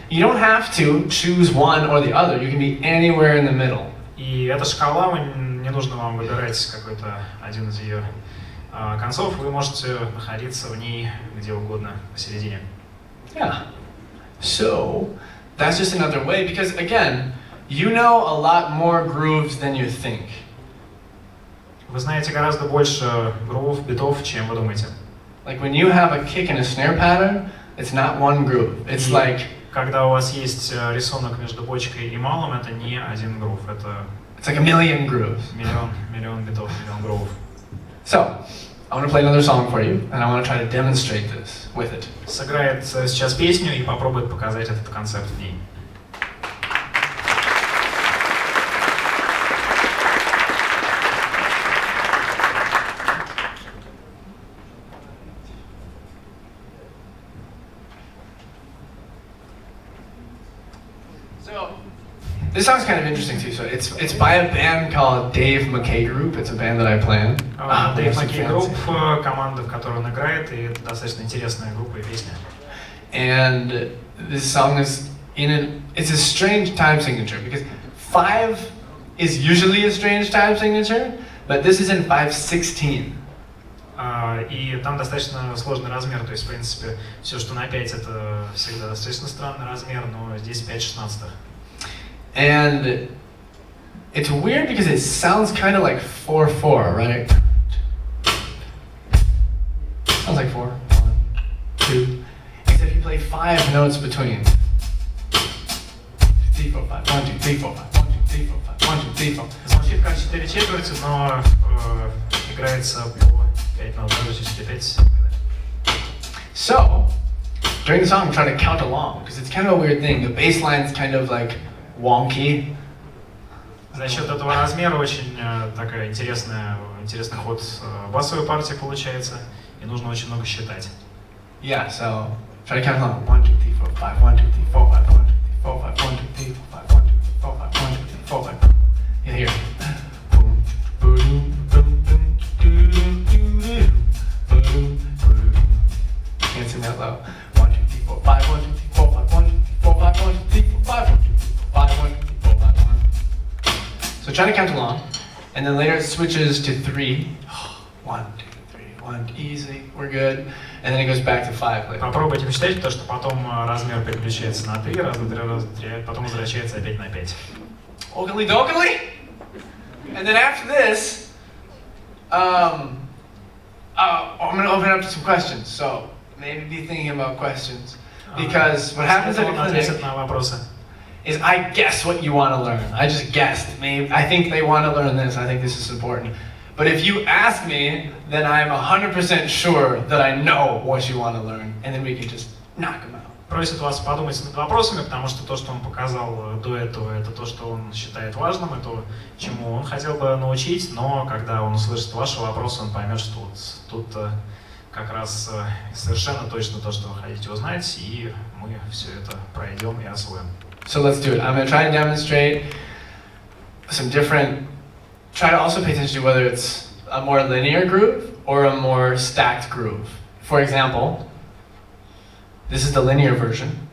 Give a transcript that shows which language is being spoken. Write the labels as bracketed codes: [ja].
[en] You don't have to choose one or the other. You can be anywhere in the middle. [ru] И эта шкала, не нужно вам выбирать какой-то один из ее концов, вы можете находиться в ней где угодно посередине. [en] Yeah. So that's just another way, because again, you know a lot more grooves than you think. [ru] Вы знаете гораздо больше грувов, битов, чем вы думаете. [en] Like when you have a kick and a snare pattern, it's not one groove. It's like [ru] когда у вас есть рисунок между бочкой и малым, это не один грув, это [en] it's like a million grooves. [ru] миллион битов, миллион грувов. [en] So, I want to play another song for you, and I want to try to demonstrate this with it. [ru] Сыграет сейчас песню и попробует показать этот концепт в ней. [en] This song's kind of interesting too. So it's by a band called Dave McKay Group. It's a band that I play in. [ru] Dave McKay Group, команда, в которой он играет, и это достаточно интересная группа и песня. [en] And this song is it's a strange time signature because 5 is usually a strange time signature, but this is in 5/16. [ru] И там достаточно сложный размер, то есть в принципе все, что на 5, это всегда достаточно странный размер, но здесь 5/16. [en] And it's weird because it sounds kind of like 4/4, right? Sounds like 4, 1, 2. Except you play 5 notes between. 3, 4, 5, 1, 2, 3, 4, 5, 1, 2, 3, 4, 5, 1, 2, 3, 4. [ru] Звучит как 4 четверти, но играется по 5 нот, даже 4-5. [en] So, during the song, I'm trying to count along because it's kind of a weird thing. The bass line's kind of like wonky. [ru] За счет этого размера очень такая интересный ход басовой партии получается, и нужно очень много считать. [en] Yeah, so try to count along. 1, 2, 3, 4, 5, 1, 2, 3, 4, 5, 1, 2, 3, 4, 5, 1, 2, 3, 4, 5, 1, 2, 3, 4, 5, 1, 2, 3, 4, 5. You hear? Boom, boom, boom, boom, boom, boom, boom. Can't sing that low. 1, 2, 3, 4, 5, 1, 2, 3, 4, 5, 1, 2, 3, 4, 5, 1, 2, 3, 4, 5, 1, 2, 3, 4, 5, 1, 2, 3, 4, 5, 1. So try to count along, and then later it switches to 3. 1, 2, 3, 1, easy, we're good. And then it goes back to 5 later. [ru] Попробуйте посчитать, потому что потом размер переключается на 3, раз, 2, 3, раз, 3, потом возвращается опять на 5. [en] Okily dokily. And then after this, I'm going to open it up to some questions. So maybe be thinking about questions. Because what happens at the clinic is I guess what you want to learn. I just guessed. Maybe I think they want to learn this. I think this is important. But if you ask me, then I'm 100% sure that I know what you want to learn, and then we can just knock them out. [ru] Просит вас подумать над вопросами, потому что то, что он показал до этого, это то, что он считает важным, это то, чему он хотел бы научить, но когда он услышит ваши вопросы, он поймет, что вот тут как раз совершенно точно то, что вы хотите узнать, и мы все это пройдем и освоим. [en] So let's do it. I'm going to try to demonstrate some different. Try to also pay attention to whether it's a more linear groove or a more stacked groove. For example, this is the linear version.